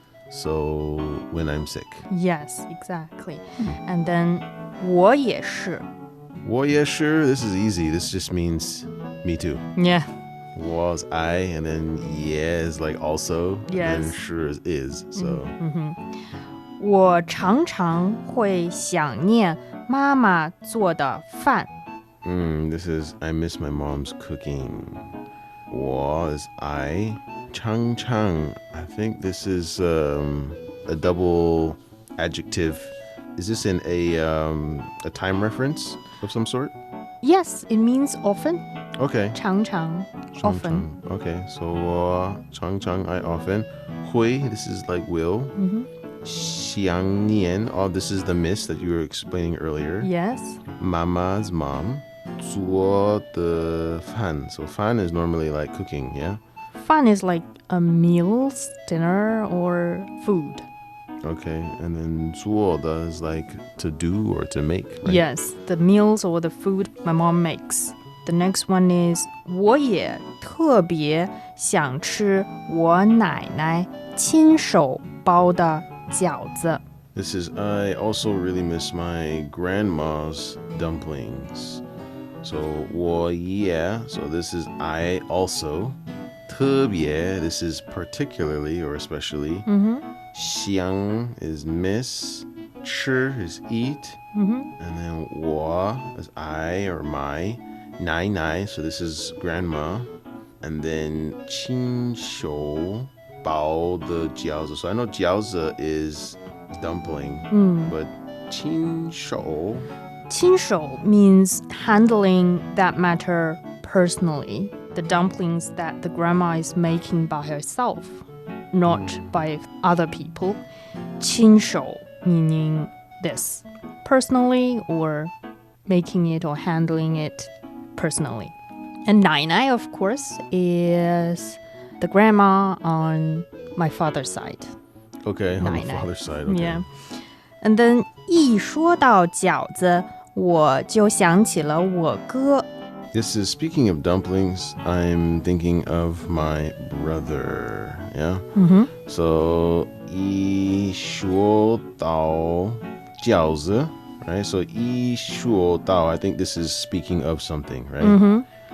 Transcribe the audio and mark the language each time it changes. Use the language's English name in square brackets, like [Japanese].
[English] So when I'm sick. Yes, exactly. And then 我也是. 我也是, this is easy. This just means me too. Yeah. Was I, and then yeah is like also. Yes. And 是 is. So [Chinese] 我常常会想念妈妈做的饭. [English] this is I miss my mom's cooking. 我 is I. 常常, I think this is a double adjective. Is this in a time reference of some sort? Yes, it means often. Okay. 常常, often. Okay, so 常常 I often. 会, this is like will. 想念, oh, this is the miss that you were explaining earlier. Yes. Mama's mom. 做的饭. So 饭 is normally like cooking, yeah? Fun is like a meals, dinner, or food. Okay, and then 做的 is like to do or to make, right? Yes, the meals or the food my mom makes. [Chinese] The next one is 我也特别想吃我奶奶亲手包的饺子. [English] This is, I also really miss my grandma's dumplings. So 我也, so this is I also. 特别, this is particularly or especially. 想 is miss. 吃 is eat. And then 我 is I or my. 奶奶, so this is grandma. And then 亲手包的饺子. So I know 饺子 is dumpling, but 亲手. 亲手 means handling that matter personally. The dumplings that the grandma is making by herself, not by other people. 亲手 meaning this, personally or making it or handling it personally. And 奶奶, of course, is the grandma on my father's side. Okay, on the [Chinese] 奶奶. [English] father's side. Okay. Yeah. [Chinese] And then 一说到饺子，我就想起了我哥. [English] This is, speaking of dumplings, I'm thinking of my brother. Yeah? So, 一说到饺子, right? So 一说到, I think this is speaking of something, right?